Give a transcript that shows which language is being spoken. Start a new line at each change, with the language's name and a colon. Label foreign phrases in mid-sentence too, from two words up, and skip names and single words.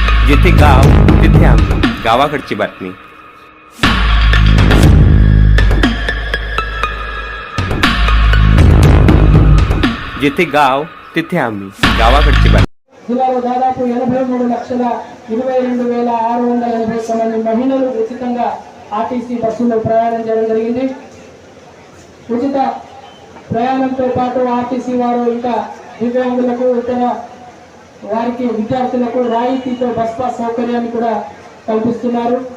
Marathi: जिथे गाव तिथे आम्ही, गावाकडची बातमी। जिथे गाव तिथे आम्ही, गावाकडची बातमी।
Telugu: జిల్లాలో దాదాపు 83,22,680 మంది మహిళలు ఉచితంగా ఆర్టీసీ బస్సులో ప్రయాణం చేయడం జరిగింది। ఉచిత ప్రయాణంతో పాటు ఆర్టీసీ వారు ఇంకా దివ్యాంగులకు ఇతర వారికి విద్యార్థులకు రాయితీతో బస్ పాస్ సౌకర్యాన్ని కూడా కల్పిస్తున్నారు।